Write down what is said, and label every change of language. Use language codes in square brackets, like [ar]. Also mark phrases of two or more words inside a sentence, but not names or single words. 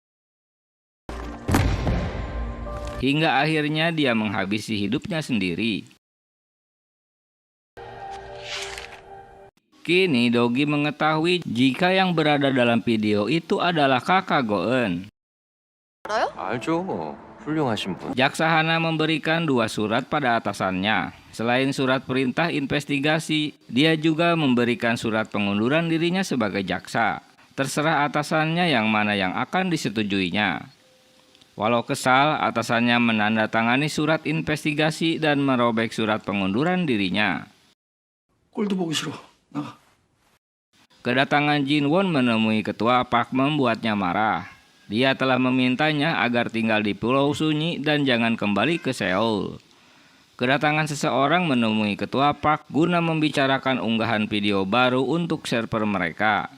[id] Hingga akhirnya dia menghabisi hidupnya sendiri. Kini Dogi mengetahui jika yang berada dalam video itu adalah kakak Go-eun. [ko] 알죠. 훌륭하신 분. [id] Jaksa Hana memberikan 2 surat pada atasannya. Selain surat perintah investigasi, dia juga memberikan surat pengunduran dirinya sebagai jaksa. Terserah atasannya yang mana yang akan disetujuinya. Walau kesal, atasannya menandatangani surat investigasi dan merobek surat pengunduran dirinya. [ko] 꼴도 보기 싫어. 나가. [id] Kedatangan Jin-won menemui ketua Park membuatnya marah. Dia telah memintanya agar tinggal di Pulau Sunyi dan jangan kembali ke Seoul. Kedatangan seseorang menemui ketua Park guna membicarakan unggahan video baru untuk server mereka.